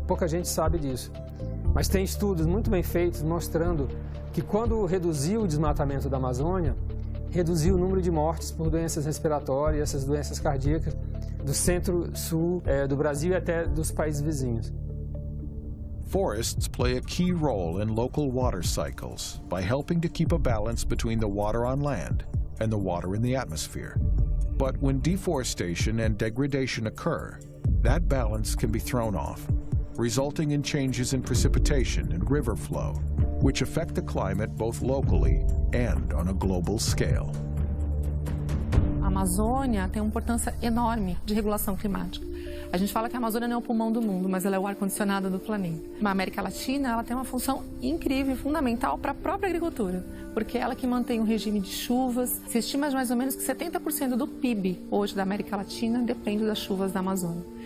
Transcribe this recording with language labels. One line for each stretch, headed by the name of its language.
Portuguese: Pouca gente sabe disso. Mas tem estudos muito bem feitos mostrando que quando reduziu o desmatamento da Amazônia, reduziu o número de mortes por doenças respiratórias, essas doenças cardíacas, do centro-sul do Brasil e até dos países vizinhos.
English: Forests play a key role in local water cycles by helping to keep a balance between the water on land and the water in the atmosphere. But when deforestation and degradation occur, that balance can be thrown off, resulting in changes in precipitation and river flow, which affect the climate both locally and on a global scale.
Portuguese: A Amazônia tem uma importância enorme de regulação climática. A gente fala que a Amazônia não é o pulmão do mundo, mas ela é o ar-condicionado do planeta. A América Latina ela tem uma função incrível e fundamental para a própria agricultura, porque é ela que mantém um regime de chuvas. Se estima mais ou menos que 70% do PIB hoje da América Latina depende das chuvas da Amazônia.